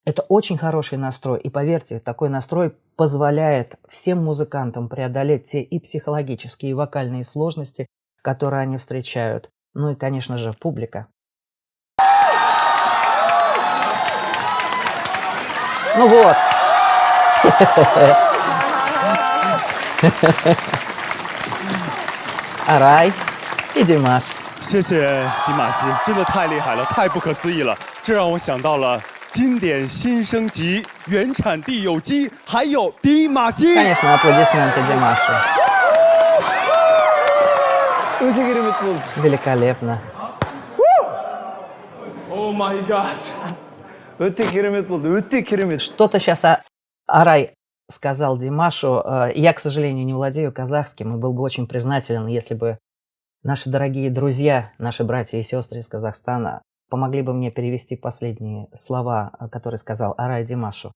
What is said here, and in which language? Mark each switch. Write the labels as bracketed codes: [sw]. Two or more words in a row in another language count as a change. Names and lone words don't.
[ru] Это очень хороший настрой. И поверьте, такой настрой позволяет всем музыкантам преодолеть те и психологические, и вокальные сложности, которые они встречают. Ну и, конечно же, публика. Ну вот. Арай и Димаш. [zh] 谢谢迪玛希，真的太厉害了，太不可思议了。这让我想到了经典新升级，原产地有机，还有迪玛希。 [ru] Конечно, аплодисменты Димашу. Великолепно. [en] Oh my god. [ru] Что-то сейчас Арай сказал Димашу. Я, к сожалению, не владею казахским и был бы очень признателен, если бы наши дорогие друзья, наши братья и сестры из Казахстана помогли бы мне перевести последние слова, которые сказал Арай Димашу.